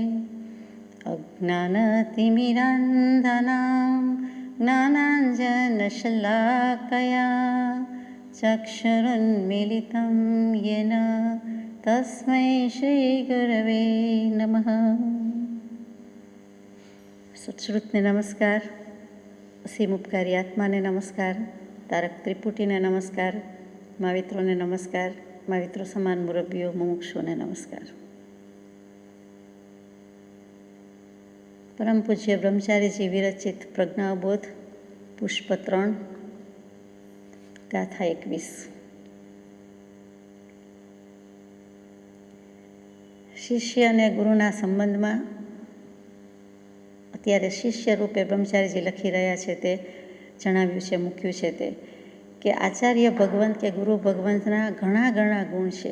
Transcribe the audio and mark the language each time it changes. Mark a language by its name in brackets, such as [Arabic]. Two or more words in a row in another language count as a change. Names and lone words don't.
[Sanskrit] अज्ञानतिमिरान्धनां ज्ञानाञ्जनशलाकया चक्षुरुन्मीलितं येन तस्मै श्रीगुरवे नमः। [Gujarati] સત્શ્રુતને નમસ્કાર, અસીમ ઉપકારી આત્માને નમસ્કાર, તારક ત્રિપુટીને નમસ્કાર, માવિત્રોને નમસ્કાર, माविત્રો સમાન મુરબ્બીઓ મુમુક્ષુઓને નમસ્કાર। પરમ પૂજ્ય બ્રહ્મચારીજી વિરચિત પ્રજ્ઞાબોધ પુષ્પ 3 ગાથા 21। શિષ્ય અને ગુરુના સંબંધમાં અત્યારે શિષ્ય રૂપે બ્રહ્મચારીજી લખી રહ્યા છે તે જણાવ્યું છે, મૂક્યું છે તે કે આચાર્ય ભગવંત કે ગુરુ ભગવંતના ઘણા ઘણા ગુણ છે।